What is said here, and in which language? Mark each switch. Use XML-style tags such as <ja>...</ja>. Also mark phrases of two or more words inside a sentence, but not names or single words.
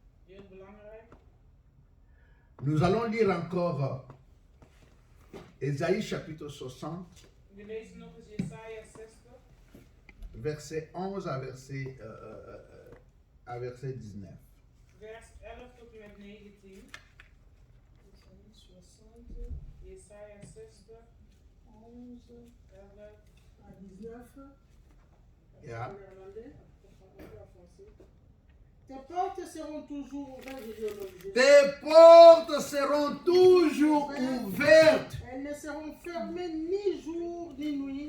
<fr>Nous allons lire encore Ésaïe chapitre 60, verset 11 à verset 19.</fr> <nl>Vers 11 tot en met 19. Isaïe 60, Jesaja 60, 11, 11 à 19. Yeah.</nl> <fr>Tes portes seront toujours ouvertes. Tes portes seront toujours ouvertes. Elles ne seront fermées ni jour ni nuit.</fr>